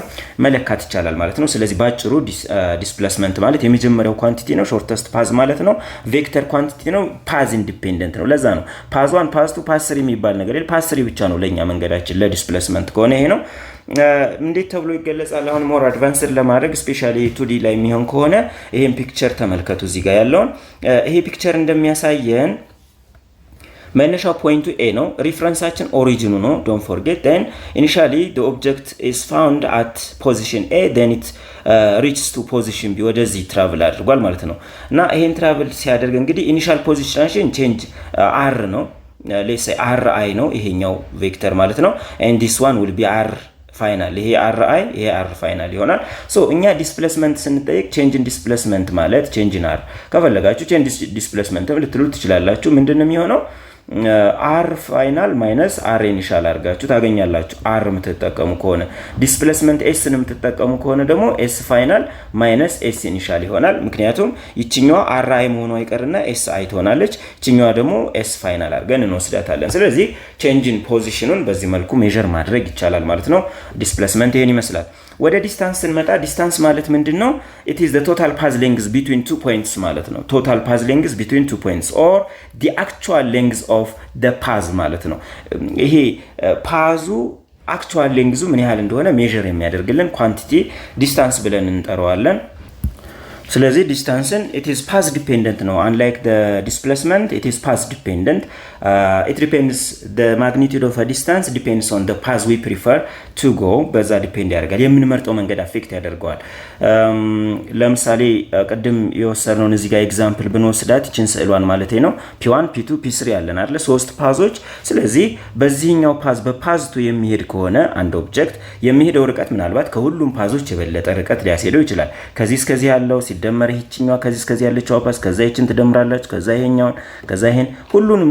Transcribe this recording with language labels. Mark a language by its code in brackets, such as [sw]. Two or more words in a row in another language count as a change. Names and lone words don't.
[am] መለካት ይቻላል ማለት ነው ስለዚህ ባጭሩ ዲስፕሌስመንት ማለት የመጀመሪያው ኳንቲቲ ነው [en] shortest path [am] ማለት ነው [en] vector quantity [am] ነው [en] path independent [am] ነው ለዛ ነው [en] path 1 path 2 path 3 [am] የሚባል ነገር የለም [en] path 3 [am] ብቻ ነው ለኛ መንገዳችን ለዲስፕሌስመንት ከሆነ ይሄ ነው እንዴት ተብሎ ይገለጻል አሁን [en] more advanced [am] ለማድረግ [en] specially 2D [am] ላይ የሚሆን ከሆነ ይሄን ፒክቸር ተመልከቱ እዚህ ጋር ያለውን ይሄ ፒክቸር እንደሚያሳየን መነሻው ፖይንቱ A ነው ሪፈረንሳችን ኦሪጂኑ ነው [en] don't forget then initially the object is found at position A then it reaches to position B [am] ወደዚህ ትራቨል አድርጓል ማለት ነው እና ይሄን ትራቨል ሲያደርግ እንግዲህ ኢኒሻል ፖዚሽናችን ቼንጅ R ነው [en] let's say RI [am] ነው ይሄኛው ቬክተር ማለት ነው [en] and this one will be R final [am] ይሄ RI ይሄ [en] R final [am] ይሆናል ሶ እኛ ዲስፕሌስመንት ስንጠይቅ [en] change in displacement [am] ማለት [en] change in R [am] ከፈለጋችሁ [en] change displacement [am] ልትሉ ትችላላችሁ ምንድነው የሚሆነው [en] R final minus R initial [am] አድርጋችሁ ታገኛላችሁ R የምትጠቀሙ ከሆነ ዲስፕሌስመንት S ንም የምትጠቀሙ ከሆነ ደግሞ [en] S final minus S initial [am] ይሆናል ምክንያቱም ይችኛዋ RI መሆኗ አይቀርና SI ትሆናለች ይችኛዋ ደግሞ [en] S final [am] አድርገን እንወስዳታለን ስለዚህ [en] change in [am] ፖዚሽኑን በዚህ መልኩ ሜዠር ማድረግ ይቻላል ማለት ነው ዲስፕሌስመንት ይሄን ይመስላል ወደ ዲስታንስ እንመጣ ዲስታንስ ማለት ምንድነው [en] it is the total path length between two points [am] ማለት ነው [en] total path length between two points or the actual length of the path [am] ማለት ነው ይሄ ፓዙ [en] actual length [am] ምን ያህል እንደሆነ ሜዠር የሚያደርግልን [en] quantity distance [am] ብለን እንጠራዋለን ስለዚህ ዲስታንስን [en] it is path dependent [am] ነው [en] unlike the displacement it is path dependent it depends the magnitude of a distance depends on the path we prefer to go [am] በዛ ዲፔንድ ያደርጋል የምንመርጠው መንገድ አፌክት ያደርጋል ለምሳሌ ቀደም የወሰድነው እዚህ ጋር ኤግዛምፕል ብንወስዳት እቺን ስዕሏን ማለት ነው P1 P2 P3 ያለን አይደል ሶስት ፓዞች ስለዚህ በዚህኛው ፓዝ በፓዝ 2 የሚሄድ ከሆነ አንድ ኦብጀክት የሚሄደው ርቀት ምናልባት ከሁሉም ፓዞች የበለጠ ርቀት ሊያስሄደው ይችላል ከዚህ እስከዚህ ያለው ሲደመር ይህችኛዋ ከዚህ እስከዚህ ያለችው ፓስ ከዛ ይችን ትደምራላችሁ ከዛ ይሄኛውን ከዛ ይሄን ሁሉንም